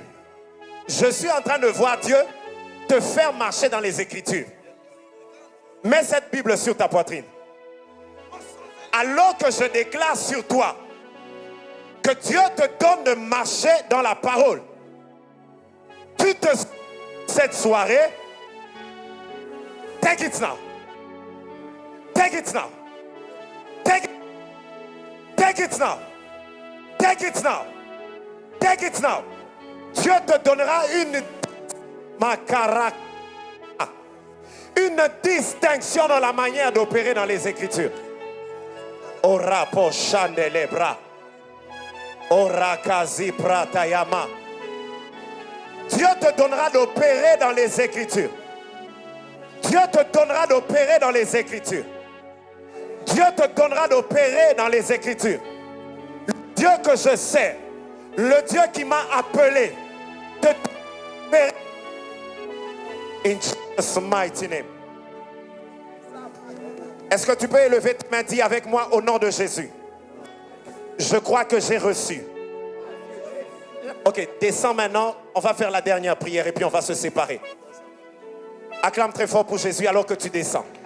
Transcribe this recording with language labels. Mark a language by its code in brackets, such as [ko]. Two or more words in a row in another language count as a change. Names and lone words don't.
[fr] Je suis en train de voir Dieu te faire marcher dans les Écritures. Mets cette Bible sur ta poitrine. Alors que je déclare sur toi que Dieu te donne de marcher dans la parole. Cette soirée, [en] take it now. Take it now. Take it now. Take it now. Take it now. [fr] Dieu te donnera une distinction dans la manière d'opérer dans les Écritures. Ora po chandelebra. Ora kazi pratayama. Dieu te donnera d'opérer dans les Écritures. Dieu te donnera d'opérer dans les Écritures. Dieu te donnera d'opérer dans les Écritures. Le Dieu que je sais, le Dieu qui m'a appelé, te opérer. [en] In Jesus' mighty name. [fr] Est-ce que tu peux élever ta main, dis avec moi au nom de Jésus. Je crois que j'ai reçu. Ok, descends maintenant. On va faire la dernière prière et puis on va se séparer. Acclame très fort pour Jésus alors que tu descends.